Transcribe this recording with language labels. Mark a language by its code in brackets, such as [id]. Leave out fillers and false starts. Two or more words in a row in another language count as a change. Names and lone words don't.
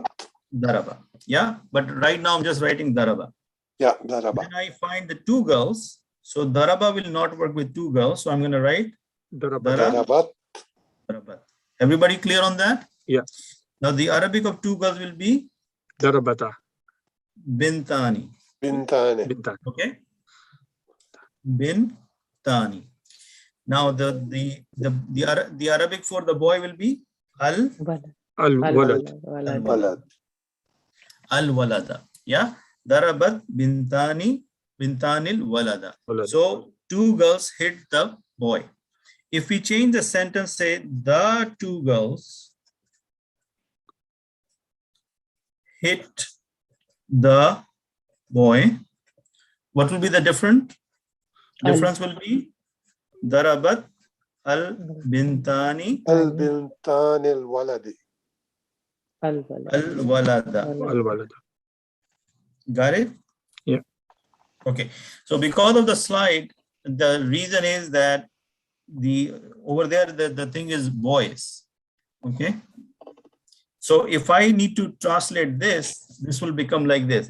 [ar] Daraba. Yeah. [en] But right now I'm just writing Daraba. Yeah, Daraba. Then I find the 2 girls. So Daraba will not work with 2 girls. So I'm going to write [ar] Darabat. Darabat. [en] Everybody clear on that? Yeah. Now the Arabic of 2 girls will be [ar] Darabata. Bintani. Bintani. [en] Okay. Bintani. Now the Arabic for the boy will be [ar] Al-walad. Al-walada. Yeah. ضربت البنتان الولد. [en] So 2 girls hit the boy. If we change the sentence, say the 2 girls hit the boy, what will be the difference? Difference will be [ar] ضربت البنتان البنتان الولد. al-walada. Al-walad. [en] Got it? Yeah. Okay. So because of the slide, the reason is that over there the thing is boys. Okay. So if I need to translate this will become like this.